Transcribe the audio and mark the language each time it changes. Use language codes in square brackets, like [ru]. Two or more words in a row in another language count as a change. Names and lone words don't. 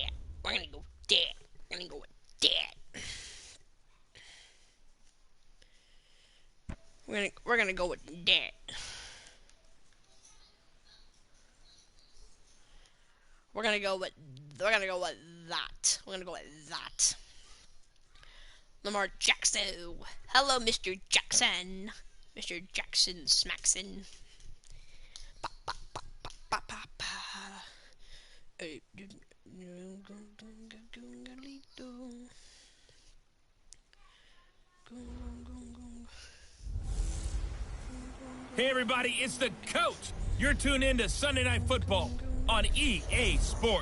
[en] We're gonna go there. We're gonna go with that. We're gonna go with that. We're gonna go with that. We're gonna go with that. Lamar Jackson. Hello, Mr. Jackson. Mr. Jackson Smackson. Ba, ba, ba, ba, ba, ba, ba. Hey everybody, it's the coach. You're tuned in to Sunday Night Football on EA Sports.